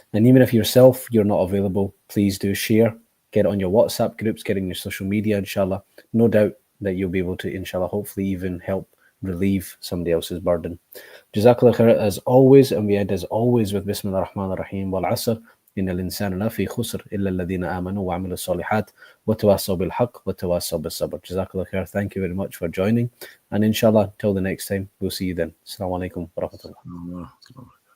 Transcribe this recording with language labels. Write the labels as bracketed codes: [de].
[en] And even if you're not available, please do share, get it on your WhatsApp groups, get it in your social media, inshallah. No doubt that you'll be able to, inshallah, hopefully even help relieve somebody else's burden. Jazakallah khair as always, and we end as always with [ar] Bismillah ar-Rahman ar-Rahim wal asr. إن الإنسان لفي خسر إلا الذين آمنوا وعملوا الصالحات وتواصوا بالحق وتواصوا بالصبر. [en] Jazakallah khair. Thank you very much for joining. And inshallah, till the next time, we'll see you then. [ar] Assalamu alaikum wa rahmatullah.